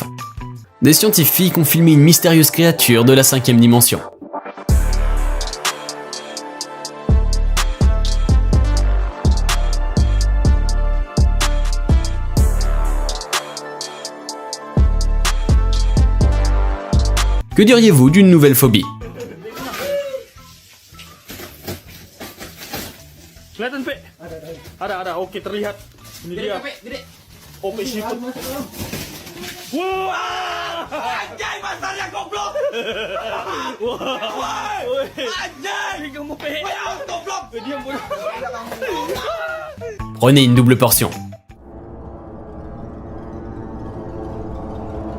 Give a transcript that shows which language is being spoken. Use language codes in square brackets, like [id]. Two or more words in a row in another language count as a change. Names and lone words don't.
[fr] Des scientifiques ont filmé une mystérieuse créature de la 5e dimension. Que diriez-vous d'une nouvelle phobie ? [id] Kelihatan, Pe? Ada. Oke, terlihat. Ini dia. Oke, siput. Wah! Anjay, pasarnya goblok! Wah! Anjay! Kamu Pe! Wah, goblok! Diam, bodoh. [fr] Prenez une double portion.